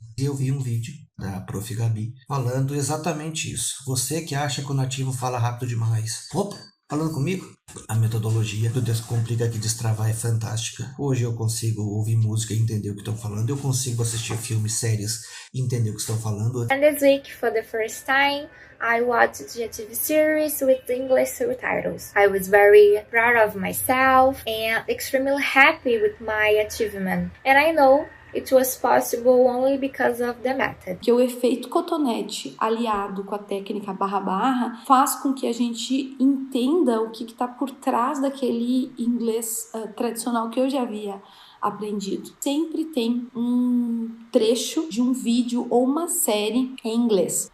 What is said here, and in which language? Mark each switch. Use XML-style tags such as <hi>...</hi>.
<pt>Eu vi um vídeo da Prof. Gabi falando exatamente isso. Você que acha que o nativo fala rápido demais. Opa! Falando comigo? A metodologia do Descomplica que Destravar é fantástica. Hoje eu consigo ouvir música e entender o que estão falando. Eu consigo assistir filmes, séries e entender o que estão falando.</pt> <en>And this week, for the first time, I watched the TV series with English subtitles. I was very proud of myself and extremely happy with my achievement. And I know it was possible only because of the method.</en> <pt>Que o efeito cotonete aliado com a técnica barra faz com que a gente entenda o que está por trás daquele inglês tradicional que eu já havia aprendido. Sempre tem um trecho de um vídeo ou uma série em inglês.</pt>